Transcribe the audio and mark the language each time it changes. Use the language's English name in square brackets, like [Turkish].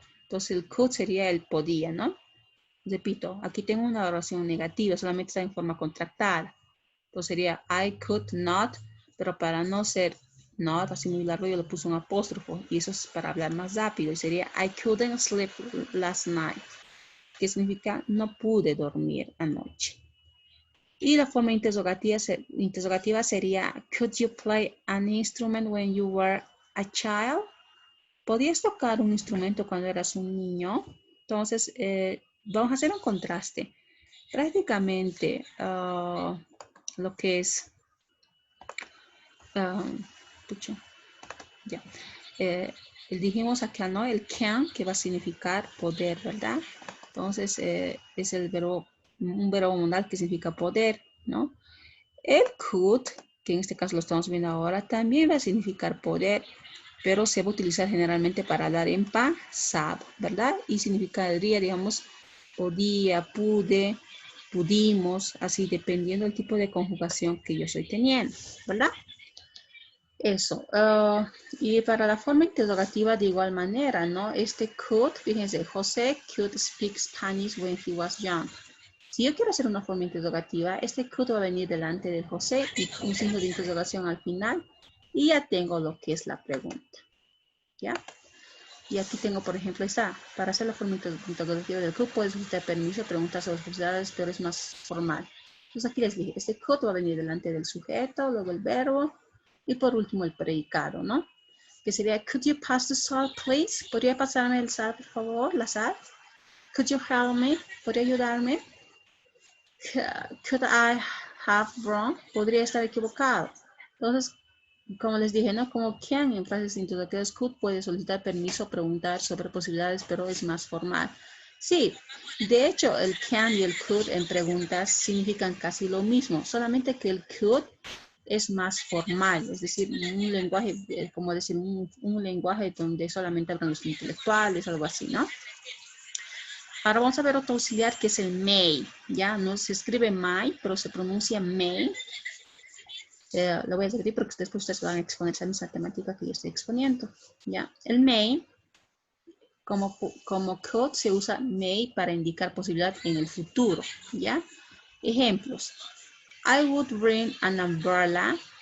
[Spanish] Entonces, el could sería el podía, ¿no? Repito, aquí tengo una oración negativa, solamente está en forma contractada. Entonces sería [English] I could not, [Spanish] pero para no ser not, así muy largo, yo le puse un apóstrofo. Y eso es para hablar más rápido. Y sería [English] I couldn't sleep last night, [Spanish] que significa no pude dormir anoche. Y la forma interrogativa sería [English] could you play an instrument when you were a child? [Spanish] ¿Podías tocar un instrumento cuando eras un niño? Entonces, vamos a hacer un contraste. Prácticamente lo que es ya. Dijimos acá, ¿no? El can, que va a significar poder, ¿verdad? Entonces, es un verbo modal que significa poder, ¿no? El could, que en este caso lo estamos viendo ahora, también va a significar poder, pero se va a utilizar generalmente para hablar en pasado, ¿verdad? Y significaría, digamos, podía, pude, pudimos, así dependiendo del tipo de conjugación que yo estoy teniendo, ¿verdad? Eso. Y para la forma interrogativa de igual manera, ¿no? Este could, fíjense, [English] José could speak Spanish when he was young. [Spanish] Si yo quiero hacer una forma interrogativa, este could va a venir delante de José y un signo de interrogación al final. Y ya tengo lo que es la pregunta. ¿Ya? Y aquí tengo, por ejemplo, para hacer la forma interrogativa del could, puedes solicitar permiso, preguntar sobre las posibilidades, pero es más formal. Entonces aquí les dije, este could va a venir delante del sujeto, luego el verbo, y por último el predicado, ¿no? Que sería, [English] could you pass the salt, please? [Spanish] ¿Podría pasarme el sal, por favor? La sal. [English] Could you help me? [Spanish] ¿Podría ayudarme? [English] Could I have wrong? [Spanish] ¿Podría estar equivocado? Entonces, como les dije, ¿no? Como can en frases interrogativas, could puede solicitar permiso, preguntar sobre posibilidades, pero es más formal. Sí, de hecho, el can y el could en preguntas significan casi lo mismo, solamente que el could es más formal, es decir, un lenguaje, como decir, un lenguaje donde solamente hablan los intelectuales, algo así, ¿no? Ahora vamos a ver otro auxiliar que es el may, ¿ya? No se escribe may, pero se pronuncia may. Lo voy a repetir porque después ustedes van a exponer esa misma temática que yo estoy exponiendo, ¿ya? El may, como could, se usa may para indicar posibilidad en el futuro, ¿ya? Ejemplos. [English] I would bring an umbrella.